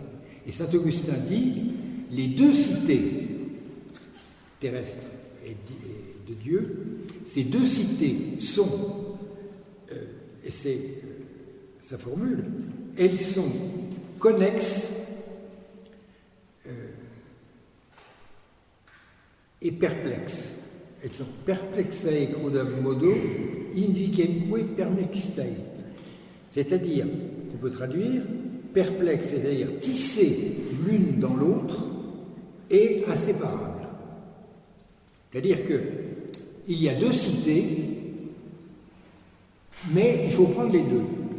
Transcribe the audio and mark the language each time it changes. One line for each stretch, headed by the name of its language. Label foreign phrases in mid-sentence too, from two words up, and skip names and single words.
French: Et saint Augustin dit, les deux cités terrestres et de Dieu, ces deux cités sont, et c'est sa formule, elles sont connexes et perplexes. Elles sont
Latin: perplexae quodam modo, invicemque perplexae.
French: C'est-à-dire, on peut traduire, perplexes, c'est-à-dire tissées l'une dans l'autre et inséparables. C'est-à-dire qu'il y a deux cités, mais il faut prendre les deux.